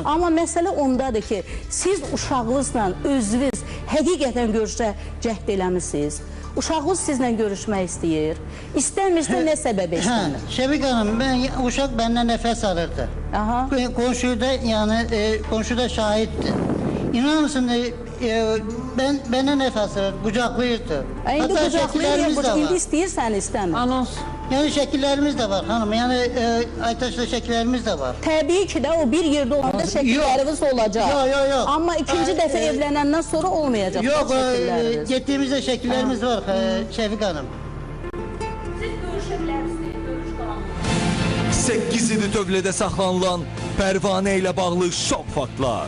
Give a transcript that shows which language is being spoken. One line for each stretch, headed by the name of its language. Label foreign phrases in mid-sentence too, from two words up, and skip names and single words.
Azerbaijani: Amma məsələ ondadır ki, siz uşağınızla özünüz həqiqətən görüşə cəhd eləmişsiniz. Uşağınız sizlə görüşmək istəyir. İstəmirsə nə səbəb istəmir? Şəfiq hanım, uşaq bəndən nəfəs alırdı. Qonşuda şahiddir.
Turkish: İnanır mısın, Bana nefes ver, kucaklayırdı.
Azerbaijani: İndi Hatta qucaqlayır, şəkillərimiz də indi var. istəyirsən, istəmir. Anons.
Turkish: Yani şəkillərimiz de var hanım. Yani Aytaş'la şəkillərimiz de var.
Azerbaijani: Təbii ki də o bir yerdə olanda şəkilləriniz olacaq.
Turkish: Yok.
Azerbaijani: Amma ikinci dəfə evlənəndən sonra olmayacaq
Turkish: Yok,
Azerbaijani: şəkilləriniz.
Turkish: gittiğimizde şəkillərimiz var Şefik Hanım.
Azerbaijani: 8 ili tövlədə saxlanılan Pərvanə ilə bağlı şok faktlar.